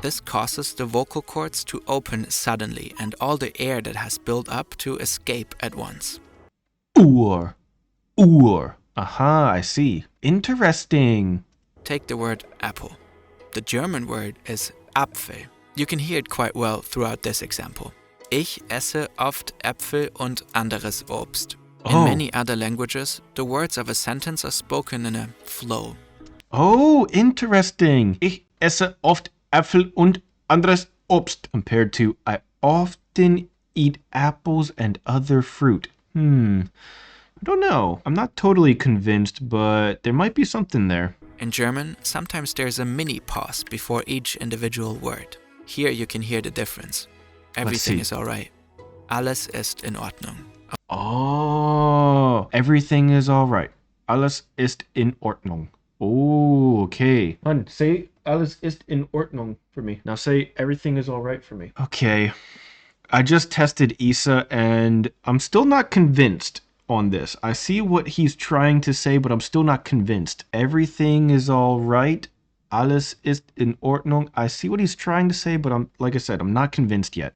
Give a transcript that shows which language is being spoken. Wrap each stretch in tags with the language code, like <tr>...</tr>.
<en>This causes the vocal cords to open suddenly and all the air that has built up to escape at once. Ur. Ur. Aha, I see. Interesting. Take the word apple. The German word is Apfel. You can hear it quite well throughout this example.</en> <de>Ich esse oft Äpfel und anderes Obst.</de> <en>In Oh. many other languages, the words of a sentence are spoken in a flow. Oh, interesting.</en> <de>Ich esse oft Äpfel und anderes Obst.</de> <en>Compared to I often eat apples and other fruit. I don't know. I'm not totally convinced, but there might be something there. In German, sometimes there's a mini pause before each individual word. Here you can hear the difference. Everything see. is alright.</en> <de>Alles ist in Ordnung.</de> <en>Oh, everything is all right.</en> <de>Alles ist in Ordnung.</de> <en>Oh, okay. Hun, say</en> <de>alles ist in Ordnung</de> <en>for me. Now say everything is all right for me. Okay. I just tested Isa and I'm still not convinced on this. I see what he's trying to say, but I'm still not convinced. Everything is all right.</en> <de>Alles ist in Ordnung.</de> <en>I see what he's trying to say, but like I said, I'm not convinced yet.</en>